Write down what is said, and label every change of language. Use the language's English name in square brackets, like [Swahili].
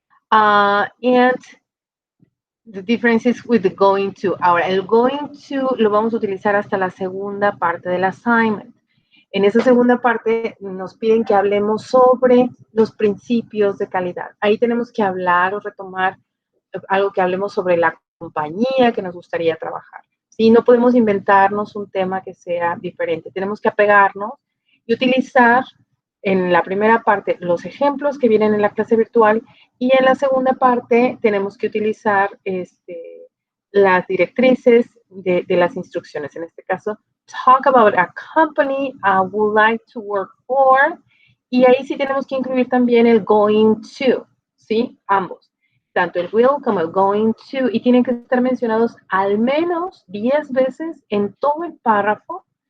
[English] And the difference is with the going to. [Spanish] Ahora, el going to lo vamos a utilizar hasta la segunda parte del assignment. En esa segunda parte nos piden que hablemos sobre los principios de calidad. Ahí tenemos que hablar o retomar algo que hablemos sobre la compañía que nos gustaría trabajar. ¿Sí? No podemos inventarnos un tema que sea diferente. Tenemos que apegarnos y utilizar en la primera parte los ejemplos que vienen en la clase virtual y en la segunda parte tenemos que utilizar las directrices de las instrucciones. En este caso, [English] talk about a company I would like to work for. [Spanish] Y ahí sí tenemos que incluir también el going to, ¿sí? Ambos. Tanto el will como el going to. Y tienen que estar mencionados al menos 10 veces en todo el párrafo.